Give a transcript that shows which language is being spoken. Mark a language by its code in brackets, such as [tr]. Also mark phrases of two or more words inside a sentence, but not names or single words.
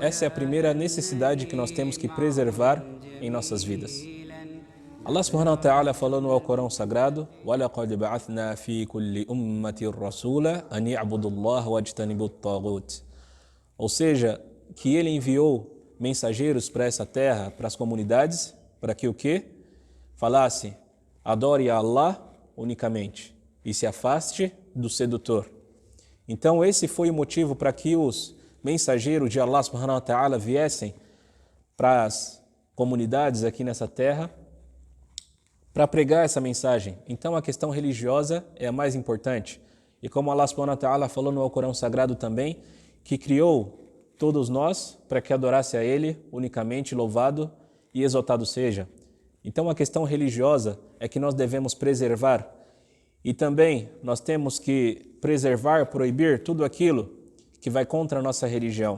[pt] Essa é a primeira necessidade que nós temos que preservar em nossas vidas. [ar] الله سبحانه وتعالى [pt] falou no Alcorão Sagrado: [ar] وَلَقَدْ بَعَثْنَا فِي كُلِّ أُمَّةٍ رَسُولًا أَنِ يَعْبُدُوا اللَّهَ وَاجْتَنِبُوا الطَّاغُوتَ. [pt] Ou seja, que ele enviou mensageiros para essa terra, para as comunidades, para que o quê? Falasse: adore a Allah unicamente e se afaste do sedutor. Então esse foi o motivo para que os mensageiros de [ar] الله سبحانه وتعالى [pt] viessem para as comunidades aqui nessa terra para pregar essa mensagem. Então a questão religiosa é a mais importante. E como [ar] الله سبحانه وتعالى [pt] falou no Alcorão Sagrado também, que criou todos nós para que adorasse a Ele unicamente, louvado e exaltado seja. Então a questão religiosa é que nós devemos preservar. E também nós temos que preservar, proibir tudo aquilo que vai contra a nossa religião.